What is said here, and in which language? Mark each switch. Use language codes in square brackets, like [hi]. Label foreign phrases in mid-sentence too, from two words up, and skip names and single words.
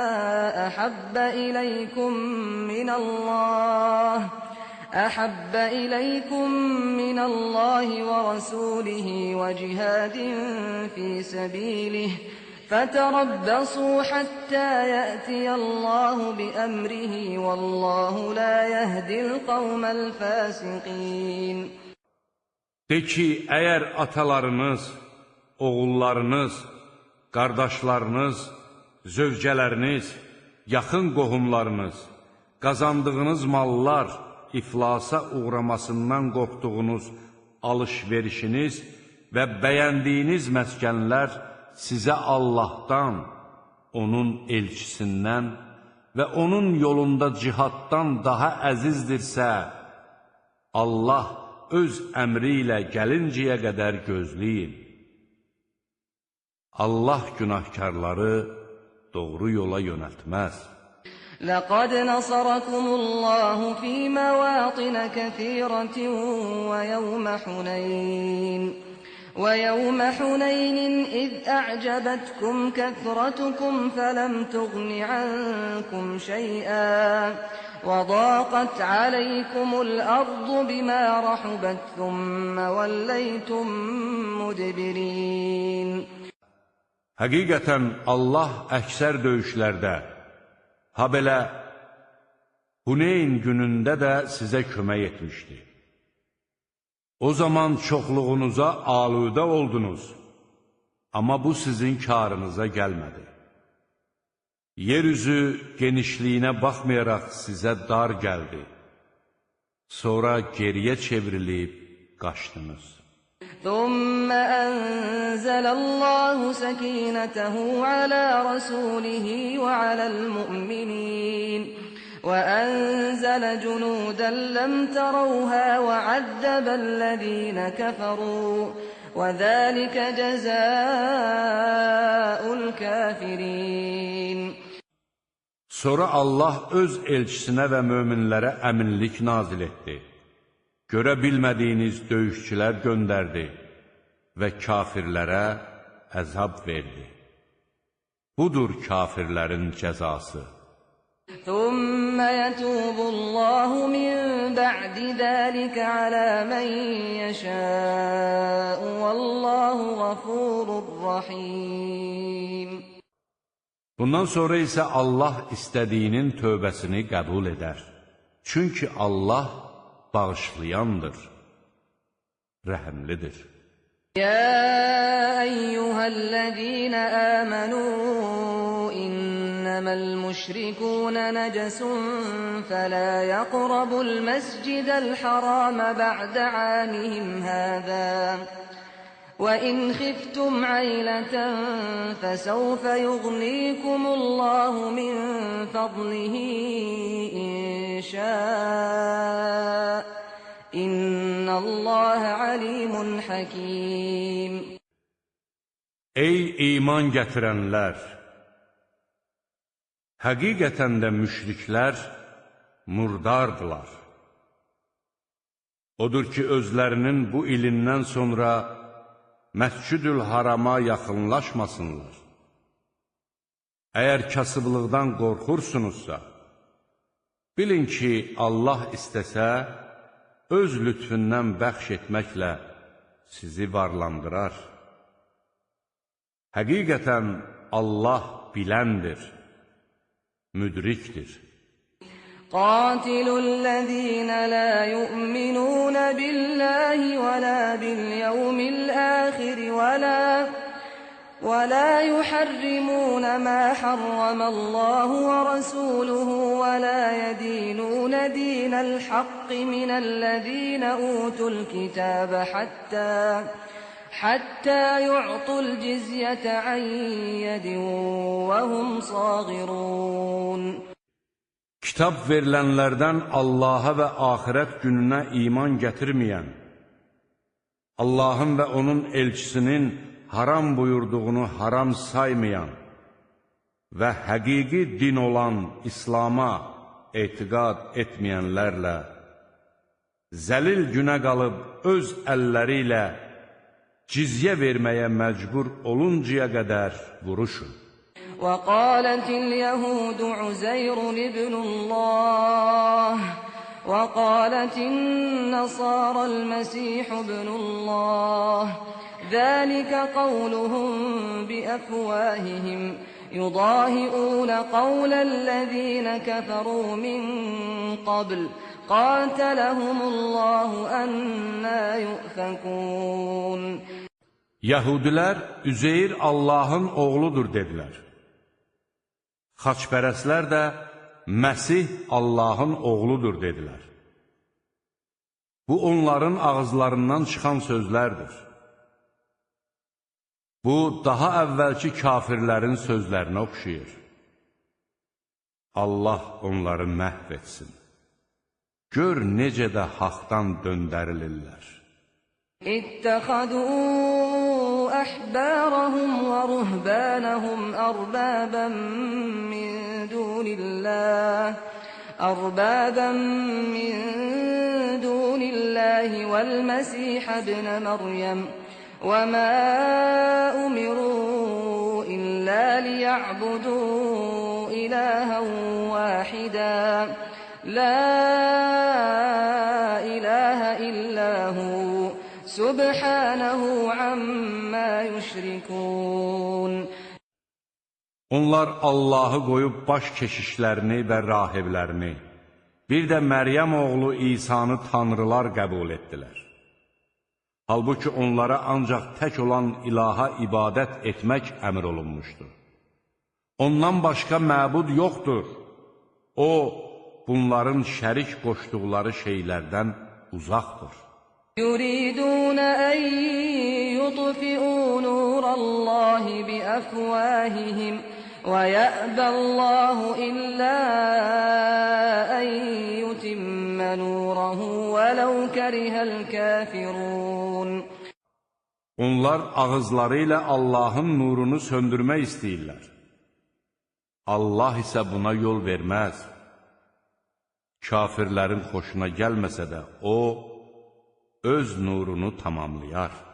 [ar] أحب إليكم من الله ورسوله وجهاد في سبيله فتربصوا حتى يأتي الله بأمره والله لا يهدي القوم الفاسقين. [az] De ki, əgər atalarınız, oğullarınız, qardaşlarınız, zövcələriniz, yaxın qohumlarınız, qazandığınız mallar, iflasa uğramasından qorxduğunuz alış-verişiniz və bəyəndiyiniz məskənlər sizə Allahdan, onun elçisindən və onun yolunda cihaddan daha əzizdirsə, Allah öz əmri ilə gəlincəyə qədər gözləyin. Allah günahkarları doğru yola yönəltməz. [ar] لقد نصركم الله في مواطن كثيرة ويوم حنين إذ أعجبتكم كثرتكم فلم تغن عنكم شيئا وضاقت عليكم الأرض بما رحبت ثم وليتم مدبرين. [az] Həqiqətən Allah əksər döyüşlərdə, ha belə Huneyn günündə də sizə kömək etmişdi. O zaman çoxluğunuza aludə oldunuz, amma bu sizin karınıza gəlmədi. Yeryüzü genişliyinə baxmayaraq sizə dar gəldi. Sonra geriyə çevrilib qaçdınız. [ar] ثم أنزل الله سكينته على رسوله وعلى المؤمنين وأنزل جنودا لم تروها وعذب الذين كفروا وذلك جزاء الكافرين. [az] Sonra Allah öz elçisinə və möminlərə əminlik nazil etdi. Görə bilmədiyiniz döyüşçülər göndərdi və kafirlərə əzab verdi. Budur kafirlərin cəzası. [ar] ثم يتوب الله من بعد ذلك على من يشاء والله غفور رحيم. [az] Bundan sonra isə Allah istədiyinin tövbəsini qəbul edər. Çünki Allah bağışlayandır, rəhəmlidir. [ar] يا أيها الذين آمنوا إنما المشركون نجس فلا يقربوا المسجد الحرام بعد عامهم هذا وإن خفتم عيلة فسوف يغنيكم الله من فضله إن شاء إن الله عليم حكيم. [az] Ey iman gətirənlər! Həqiqətən də müşriklər murdardılar. Odur ki, özlərinin bu ilindən sonra Məscid-ül Harama yaxınlaşmasınlar. Əgər kasıblıqdan qorxursunuzsa, bilin ki, Allah istəsə, öz lütfündən bəxş etməklə sizi varlandırar. Həqiqətən Allah biləndir, müdrikdir. [ar] قاتلوا الذين لا يؤمنون بالله ولا باليوم الآخر ولا يحرمون ما حرم الله ورسوله ولا يدينون دين الحق من الذين أوتوا الكتاب حتى يعطوا الجزية عن يد وهم صاغرون. [az] Kitab verilənlərdən Allaha və axirət gününə iman gətirməyən, Allahın və onun elçisinin haram buyurduğunu haram saymayan və həqiqi din olan İslama etiqad etməyənlərlə zəlil günə qalıb öz əlləri ilə cizyə verməyə məcbur oluncaya qədər vuruşun. [ar] وقالت اليهود عزير ابن الله وقالت النصارى المسيح ابن الله ذلك قولهم بأفواههم يضاهئون قول الذين كفروا من قبل قاتلهم الله أنى يؤفكون. [az] Yahudilər Üzeyr Allahın oğludur dedilər. Xaçpərəslər də Məsih Allahın oğludur dedilər. Bu onların ağızlarından çıxan sözlərdir. Bu daha əvvəlki kafirlərin sözlərinə oxşayır. Allah onları məhv etsin. Gör necə də haqdan döndərilirlər. [ar] اتخذوا أحبارهم ورهبانهم أربابا من دون الله والمسيح ابن مريم وما أمروا إلا ليعبدوا إلها واحدا لا إله إلا هو سبحانه عما يشركون. [az] Onlar Allahı qoyub baş keşişlərini və rahiblərini, bir də Məryəm oğlu İsanı tanrılar qəbul etdilər. Halbuki onlara ancaq tək olan ilaha ibadət etmək əmr olunmuşdur. Ondan başqa məbud yoxdur. O, bunların şərik qoşduqları şeylərdən uzaqdır. [ar] يريدون أن يطفئوا نور الله بأفواههم ويأبى الله إلا أن يتم نوره ولو كره الكافرون. [az] Onlar ağızları ilə Allahın nurunu söndürmək istəyirlər. Allah isə buna yol verməz. Kafirlərin xoşuna gəlməsə də O, öz nurunu tamamlayar.